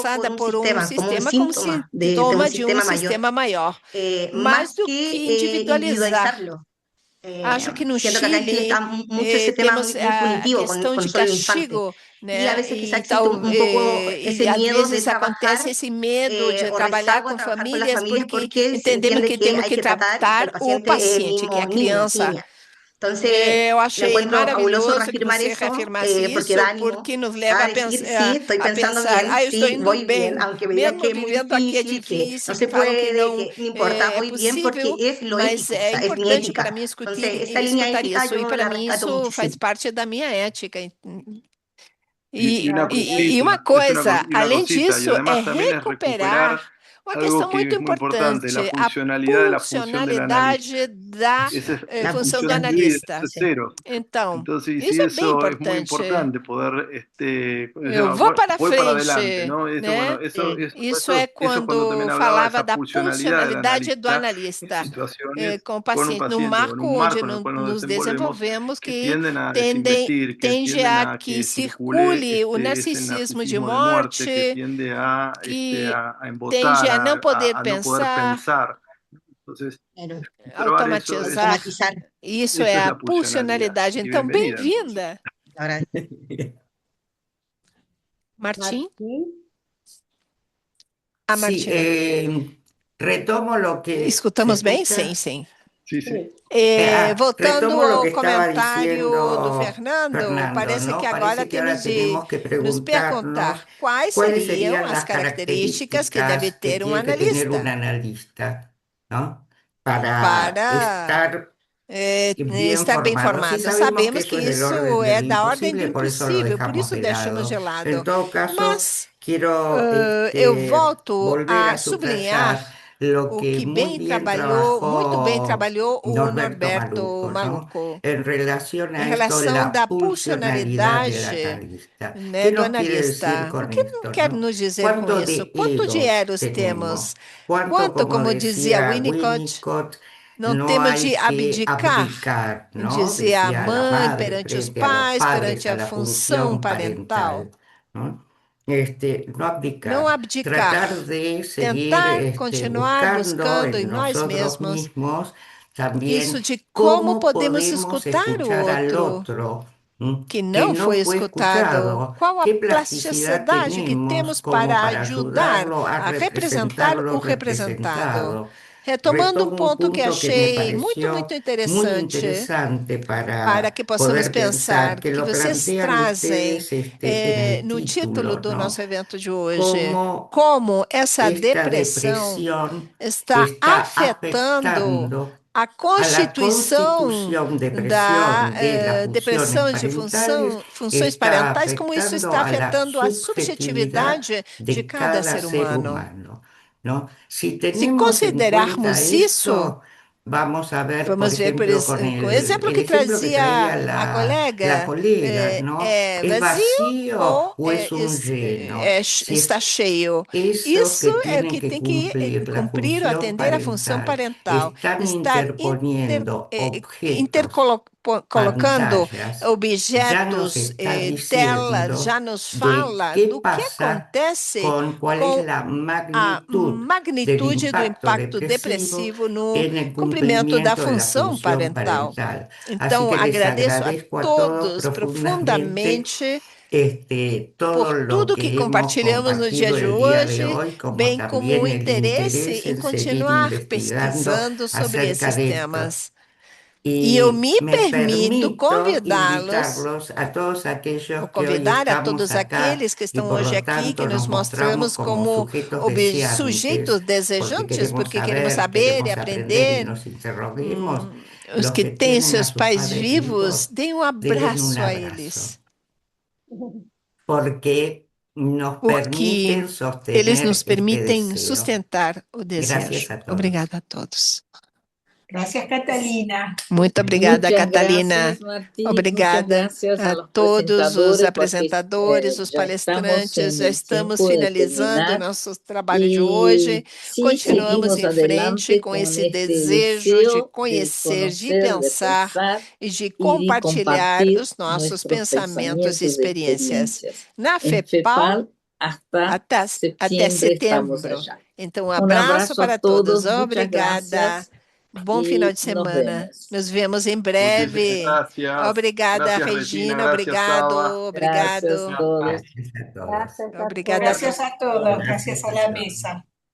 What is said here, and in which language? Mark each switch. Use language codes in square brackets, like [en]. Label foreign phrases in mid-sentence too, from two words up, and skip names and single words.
[pt] atravessada por [es] como un [pt] sistema como [es] síntoma de un [pt] sintoma de [es] sistema mayor, [pt] sistema maior, mais [es] más [pt] do [es] que [pt] que individualizar. [es] individualizarlo. [pt] Acho que no [es] Siento que acá en Chile [pt] Chile [es] está mucho ese tema [pt] temos [es] muy punitivo [pt] questão [es] con [pt] de [es] solo el infante. [pt] castigo, [es] Y a [pt] né? [es] veces quizá [pt] E, [es] existe un poco [pt] e [es] ese [pt] às [es] miedo de [pt] vezes acontece [es] trabajar [pt] esse medo de [es] o [pt] trabalhar [es] rezago a [pt] com [es] trabajar con las [pt] famílias [es] familias [pt] porque [es] porque se [pt] entendemos [es] entiende [pt] que [es] que [pt] temos [es] hay [pt] que [es] que tratar y que [pt] tratar [es] el [pt] o [es] paciente es el [pt] paciente, que é [es] mismo [pt] a [es] niño, [pt] criança. [es] niña. Entonces, [pt] Eu [es] lo [pt] achei [es] encuentro fabuloso [pt] maravilhoso que [es] reafirmar [pt] você [es] eso, [pt] reafirmasse [es] porque [pt] isso, [es] da ánimo [pt] porque nos leva [es] a a, decir, sí, estoy [pt] a [es] pensando [pt] pensar, [es] bien, [pt] eu estou [es] sí, [pt] indo [es] voy bien, [pt] bem, [es] aunque me digan [pt] mesmo [es] que es muy [pt] vivendo aqui é [es] difícil, que no [pt] difícil, que [es] se [pt] falam que [es] puede, [pt] não [es] que no importa, [pt] é [es] voy bien porque [pt] possível, [es] es lo [pt] mas [es] ético, o [pt] é [es] sea, es mi [pt] importante [es] ética. [pt] para mim [es] Entonces, esta línea [pt] escutar [es] ética [pt] isso, e [es] yo [pt] para [es] la [pt] mim [es] rescato [pt] isso faz [es] muchísimo. [pt] parte da minha ética. [es] Y una [pt] E [es] cosita, [pt] uma [es] es una, [pt] coisa, [es] y una [pt] além [es] cosita, y [pt] disso, é [es] además también es [pt] recuperar [es] recuperar [pt] uma [es] algo [pt] questão [es] que [pt] muito [es] es muy importante, la [pt] importante, a [es] funcionalidad de la función del analista. [pt] funcionalidade da [es] Esa La [pt] função do [es] función, funcionalidad [pt] analista. [es] es cero. [pt] Então, [es] Entonces, y [pt] isso [es] sí, [pt] é bem [es] eso es muy [pt] importante. [es] importante poder, o [pt] Eu [es] sea, [pt] vou para [es] voy para adelante, [pt] frente, [es] ¿no? Eso, bueno, [pt] né? [es] sí. [pt] Isso é [es] eso cuando también [pt] quando [es] hablaba de [pt] falava [es] esa [pt] da [es] pulsionalidad del [pt] funcionalidade do [es] analista en [pt] analista [es] situaciones [pt] com o [es] con un [pt] paciente, num [es] paciente o en [pt] marco [es] un [pt] onde [es] marco en el cual nos [pt] nos [es] desenvolvemos [pt] desenvolvemos [es] que [pt] que [es] tienden a desinvestir, que [pt] tende [es] tienden [pt] a [es] a [pt] que [es] que circule [pt] circule o [es] ese [pt] narcisismo de [es] narcisismo de muerte, que [pt] morte, [es] tiende [pt] que [es] a [pt] tende [es] embotar, [pt] a não poder [es] a no poder [pt] pensar, [es] pensar. Entonces, [pt] Claro, [es] probar eso [pt] automatizar. [es] automatizar. [pt] Isso é [es] eso es [pt] a [es] la pulsionalidad. [pt] pulsionalidade. [es] Y [pt] Então, [es] bienvenida, entonces. [pt] bem-vinda, [es] Ahora, [pt] Martim. [es] Martim? [pt] A [es] Sí, [pt] Martina. [es] retomo lo que se [pt] Escutamos bem? Sim, [es] escucha. [pt] sim. [es] Sí, sí. [pt] Voltando [es] Retomo lo [pt] ao [es] que estaba [pt] comentário do [es] diciendo [pt] Fernando, [es] Fernando, [pt] parece que [es] ¿no? [pt] agora [es] Parece que ahora [pt] temos de [es] tenemos que [pt] nos [es] preguntarnos [pt] perguntar quais [es] cuáles [pt] seriam [es] serían [pt] as [es] las [pt] características que deve [es] características que [pt] ter um [es] tiene que tener un [pt] analista [es] analista, ¿no? Para [pt] para [es] estar bien [pt] estar bem [es] formado. Sí [pt] formado. [es] sabemos que [pt] Sabemos que [es] eso es del [pt] isso [es] orden [pt] é [es] del [pt] da ordem do [es] imposible, por eso lo [pt] impossível, por [es] dejamos [pt] isso [es] de [pt] deixamos [es] lado. [pt] de lado. [es] En todo caso, [pt] Mas [es] quiero [pt] eu volto [es] volver [pt] a [es] a [pt] sublinhar [es] subrayar lo [pt] o [es] que [pt] que muito bem [es] trabajó [pt] trabalhou o [es] Norberto [pt] Norberto [es] Maluco, ¿no? [pt] Maluco, [es] En relación [pt] em [es] a esto, [pt] relação [es] la [pt] da [es] pulsionalidad del [pt] pulsionalidade, [es] analista. [pt] né, [es] ¿Qué [pt] do [es] nos quiere decir [pt] analista. O [es] con [pt] que [es] esto, [pt] quer [es] no? [pt] nos dizer com [es] ¿Cuánto [pt] isso? [es] de [pt] Quanto de [es] egos [pt] eros [es] tenemos? [pt] temos? [es] ¿Cuánto, [pt] Quanto, [es] como [pt] como dizia [es] decía Winnicott, [pt] Winnicott, não [es] no [pt] temos [es] hay [pt] de [es] que [pt] abdicar, [es] abdicar, ¿no? [pt] dizer a [es] Decía la [pt] mãe [es] madre [pt] perante os [es] frente a los [pt] pais, [es] padres, [pt] perante a [es] a la [pt] função [es] función [pt] parental. [es] parental, ¿no? No [pt] Não abdicar, [es] abdicar, tratar de seguir [pt] tentar continuar [es] buscando [pt] buscando em [es] en [pt] nós [es] nosotros [pt] mesmos [es] mismos [pt] isso [es] también [pt] de como [es] cómo [pt] podemos [es] podemos [pt] escutar o [es] escuchar al [pt] outro [es] otro, [pt] que [es] que [pt] não [es] no [pt] foi [es] fue [pt] escutado, [es] escuchado, [pt] qual a [es] qué plasticidad [pt] plasticidade que [es] tenemos [pt] temos como [es] para [pt] para ajudar [es] ayudarlo a [pt] a [es] representar [pt] representar o [es] lo representado. [pt] representado. Retomando um [es] Retomo un [pt] ponto que [es] punto que me [pt] achei muito, [es] pareció [pt] muito [es] muy [pt] interessante [es] interesante [pt] para [es] para [pt] que possamos [es] poder [pt] pensar, [es] pensar, que [pt] que [es] lo [pt] vocês [es] plantean [pt] trazem [es] ustedes en el [pt] no título [es] título, [pt] do [es] ¿no? [pt] nosso evento de hoje, [es] Cómo [pt] como essa [es] esta [pt] depressão [es] depresión [pt] está [es] está [pt] afetando [es] afectando [pt] a [es] a la [pt] constituição [es] constitución de [pt] da [es] presión de las funciones [pt] depressão de [es] parentales, [pt] funções [es] está [pt] parentais, como isso está [es] afectando a la [pt] afetando a [es] subjetividad [pt] subjetividade de [es] de [pt] cada [es] cada [pt] ser [es] ser [pt] humano. [es] humano, ¿no? Si [pt] Se [es] tenemos en cuenta [pt] considerarmos isso, [es] esto, vamos a ver, por [pt] vamos ver [es] ejemplo, con [pt] com o exemplo [es] el [pt] que [es] ejemplo que [pt] trazia [es] traía [pt] a [es] la [pt] colega, [es] colega, ¿no? [pt] é [es] ¿Es [pt] vazio [es] vacío [pt] ou [es] o es un lleno? Si [pt] está cheio? [es] esos [pt] Isso [es] que [pt] é o [es] tienen [pt] que [es] que [pt] tem que [es] cumplir la [pt] cumprir ou [es] función [pt] atender a função [es] parental [pt] parental, [es] están [pt] estar [es] interponiendo objetos, [pt] colocando [es] pantallas, ya nos [pt] objetos, [es] está [pt] telas, [es] diciendo [pt] já nos [es] de [pt] fala [es] qué [pt] do que [es] pasa [pt] acontece [es] con cuál es [pt] com [es] la [pt] a [es] magnitud del [pt] magnitude do [es] impacto [pt] impacto [es] depresivo [pt] depressivo no [es] en el [pt] cumprimento da [es] cumplimiento de la [pt] função [es] función [pt] parental. [es] parental. Así [pt] Então, [es] que les [pt] agradeço a [es] agradezco a todos [pt] todos [es] profundamente [pt] profundamente [es] todo [pt] por [es] lo [pt] tudo que [es] que hemos [pt] compartilhamos no dia [es] compartido [pt] de [es] el día de [pt] hoje, [es] hoy, como [pt] bem como o [es] también el [pt] interesse [es] interés [pt] em [es] en seguir [pt] continuar [es] investigando [pt] pesquisando sobre [es] acerca [pt] esses [es] de esto. [pt] temas. E eu [es] Y [pt] me [es] me [pt] permito [es] permito [pt] convidá-los, [es] invitarlos a todos aquellos [pt] ou [es] que hoy [pt] convidar a [es] estamos [pt] todos [es] acá [pt] aqueles que [es] y [pt] estão [es] por [pt] hoje [es] lo [pt] aqui, que [es] tanto [pt] nos [es] nos mostramos [pt] mostramos [es] como [pt] como [es] sujetos deseantes, [pt] sujeitos [es] porque [pt] desejantes, [es] queremos [pt] porque queremos [es] saber, [pt] saber e [es] queremos aprender y [pt] aprender. [es] nos interroguemos. [pt] Os [es] Los [pt] que [es] que [pt] têm [es] tienen a [pt] seus [es] sus [pt] pais [es] padres [pt] vivos, [es] vivos, [pt] deem um [es] denles un [pt] abraço a [es] abrazo, [pt] eles, [es] porque nos [pt] porque [es] permiten [pt] eles nos [es] sostener este [pt] permitem [es] deseo. [pt] sustentar o [es] Gracias [pt] desejo. [es] a todos. [pt] Obrigada a todos. [es] Gracias, Catalina. [pt] Muito obrigada, [es] Muchas [pt] Catalina. [es] gracias, Martí. Muchas [pt] Obrigada [es] gracias a [pt] a [es] los [pt] todos os [es] presentadores, porque [pt] apresentadores, os [es] ya estamos [pt] palestrantes. [es] en [pt] Já [es] el [pt] estamos [es] tiempo de [pt] finalizando o [es] terminar. [pt] nosso trabalho de hoje. [es] Y sí, [pt] Continuamos [es] seguimos [pt] em frente [es] adelante [pt] com [es] con [pt] esse [es] este [pt] desejo de [es] deseo de [pt] conhecer, de [es] conocer, de [pt] pensar [es] pensar [pt] e de [es] y de [pt] compartilhar [es] compartir [pt] os nossos [es] nuestros [pt] pensamentos e [es] pensamientos y [pt] experiências. [es] experiencias. [pt] Na [es] En [pt] FEPAL, [es] FEPAL hasta [pt] até [es] septiembre estamos [pt] setembro. [es] allá. [pt] Então, um [es] Un [pt] abraço [es] abrazo a [pt] para todos. [es] todos, muchas [pt] Obrigada. [es] gracias [pt] Bom final [es] y [pt] de [es] nos [pt] semana. [es] vemos. [pt] Nos vemos em [es] Muchísimas [pt] breve. [es] gracias. [pt] Obrigada, [es] Gracias, Regina. [pt] Regina. [es] Gracias, [pt] Obrigado. [es] Saba. [pt] Obrigado. [es] Gracias a todos. Gracias a todos. [pt] Graças a Obrigada a todos. [es] Gracias a todos, gracias a la mesa.